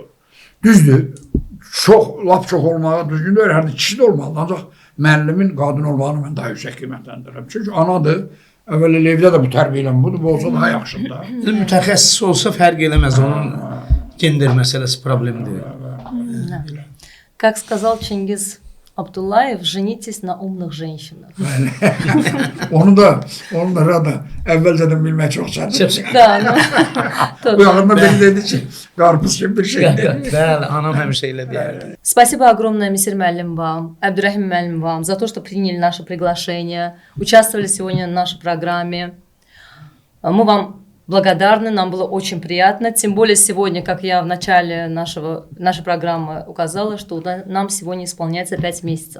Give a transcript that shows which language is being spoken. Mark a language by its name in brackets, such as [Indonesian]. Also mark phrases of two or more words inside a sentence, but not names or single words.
[Azerbaijani] Düzdür, lap çox olmağa düzgün deyil, hər kişi də olmalıdır. Ancaq müəllimin qadın olmağını mən daha yüksək qiymətləndirirəm. Çünki anadır, əvvəl evdə də bu tərbiyə bu da olsa daha yaxşıdır. Mütəxəssis olsa fərq eləməz, onun gender məsələsi problem deyil. [Russian] Как сказал Чингиз Абдуллаев, женитесь на умных женщинах. [Azerbaijani] Onu da əvvəlcədən bilmək çox çətindir. [Russian] Да, [Azerbaijani] Bu yaxında biri dedi ki, qarpız kimi bir şeydir. Bəli, anam həmişə elə deyirdi. [Russian] Спасибо огромное, Месир Муаллим вам, Абдурахим Муаллим вам, за то, что приняли наше приглашение, участвовали сегодня в нашей программе. Мы вам благодарны, нам было очень приятно, тем более сегодня, как я в начале нашей программы указала, что нам сегодня исполняется 5 месяцев.